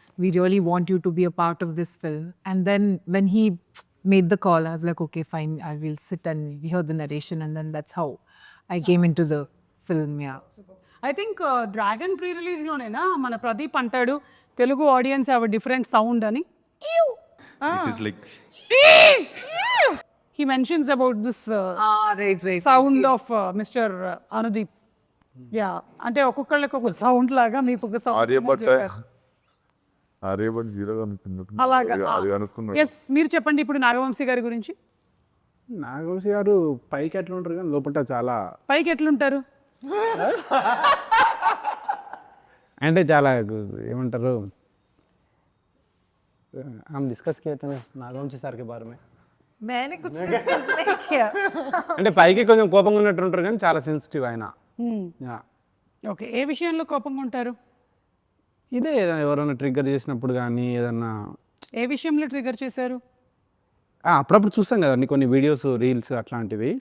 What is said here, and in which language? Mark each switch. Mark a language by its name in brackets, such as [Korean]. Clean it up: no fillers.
[English] We really want you to be a part of this film. And then when he made the call, I was like, okay, fine, I will sit and hear the narration. And then that's how I came into the film, yeah. I think [Telugu] dragon pre రిలీజ్లోనేనా మన ప్రదీప్ అంటాడు [English] Telugu audience have a different sound [Telugu] అని. [English] He mentions about this Right. Sound of mister Anudeep. [Telugu] Yeah, అంటే ఒక్కొక్కళ్ళకి ఒక sound లాగా మీకు ఒక Aryabhata sound Aryabhata జీరోగా అనుకున్నాడు. అలాగా. అది అనుకున్నాడు. ఎస్, మీరు చెప్పండి ఇప్పుడు నాగవంశీ గారి గురించి. నాగవంశీ గారు పైకి ఎట్లా ఉంటారు కానీ లోపల చాలా పైకి ఎట్లుంటారు? అంటే చాలా ఏమంటారు, [Hindi] हम डिस्कस किए थे नागवंशी సార్ के बारे में. मैंने कुछ discuss नहीं किया. [Telugu] అంటే పైకి కొంచెం కోపంగా ఉన్నట్టు ఉంటారు కానీ చాలా సెన్సిటివ్ ఆయన. [English] Yeah. [Telugu] ఓకే, ఏ విషయంలో కోపంగా ఉంటారు? ఇదే ఎవరైనా ట్రిగ్గర్ చేసినప్పుడు కానీ ఏదన్నా ఏ విషయంలో ట్రిగర్ చేశారు? అప్పుడప్పుడు చూస్తాం కదండి కొన్ని వీడియోస్ రీల్స్ అట్లాంటివి.